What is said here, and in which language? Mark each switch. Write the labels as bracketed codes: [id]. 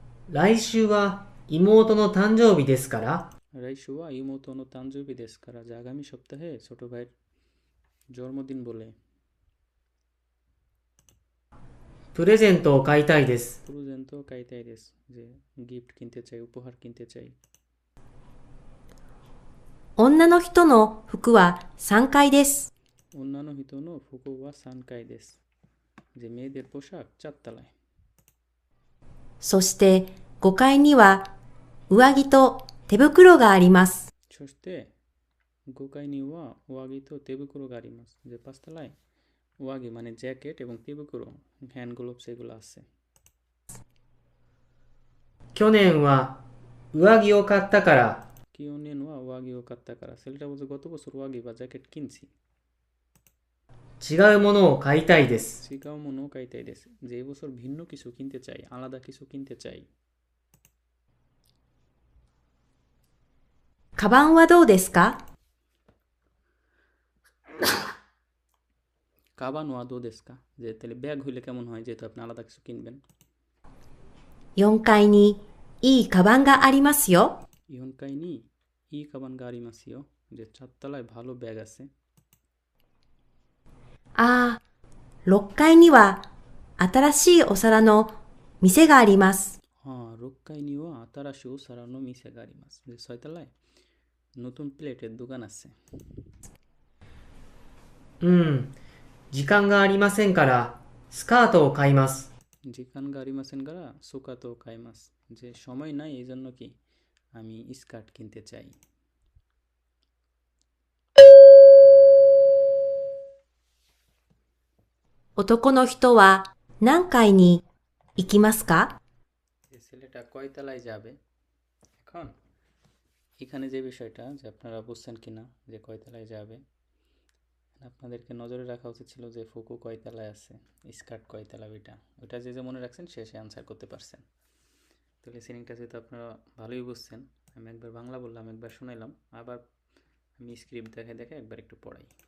[ja] 来週は妹の誕生日ですから、来週は妹の誕生日ですから、 [bn] যে আগামী সপ্তাহে ছোট ভাইয়ের জন্মদিন বলে। [ja] プレゼントを買いたいです。プレゼントを買いたいです。 [bn] যে গিফট কিনতে চাই, উপহার কিনতে চাই। [ja] 女の人の服は3階です。女の人の服は3階です。 [bn] যে মেয়েদের পোশাক 4 তলায়। [ja] そして5階には上着と手袋があります。そして5階には上着と手袋があります。 [bn] যে 5 তলায়上着মানে জ্যাকেট এবং 手袋হ্যান্ড গ্লোভস এগুলো আছে। [ja] 去年は上着を買ったから、去年は上着を買ったから [bn] ছেলেটা বলছে গত বছর ওয়াগি বা জ্যাকেট কিনছি। [ja] 違うものを買いたいです。違うものを買いたいです [bn] যে এই বছর ভিন্ন কিছু কিনতে চাই, আলাদা কিছু কিনতে চাই। [ja] カバンはどうですか？ কাবান ওয়া দো দেসকা [bn] যে তাহলে ব্যাগ হইলে কেমন হয় যেহেতু আপনি আলাদা কিছু কিনবেন। [ja] 4階にいいカバンがありますよ。 4階にいいカバンがありますよ [bn] যে 4 তলায় ভালো ব্যাগ আছে। [ja] ああ、6階には新しいお皿の店があります。 [bn] হ্যাঁ [ja] 6 階には新しいお皿の店があります [bn] যে 6 তলায় নতুন প্লেটের দোকান আছে। [ja] 時間がありませんから、スカートを買います。 জিকান গা আরিমাসেন গারা সুকাতো কাইমাস [bn] যে সময় নাই এই জন্য কি আমি স্কার্ট কিনতে চাই। [ja] 男の人は何階に行きますか？ [bn] যে ছেলেটা কয় তলায় যাবে। এখন এখানে যে বিষয়টা যে আপনারা বুঝছেন কিনা যে কয় তলায় যাবে, আপনাদেরকে নজরে রাখা উচিত ছিল যে ফুকু কয় তলায় আছে, স্কার্ট কয় তলা, ওইটা যে মনে রাখছেন সে অ্যান্সার করতে পারছেন। তো লিসেনিংটা যেহেতু আপনারা ভালোই বুঝছেন, আমি একবার বাংলা বললাম, একবার শোনাইলাম, আবার আমি স্ক্রিপ্ট দেখে দেখে একবার একটু পড়াই।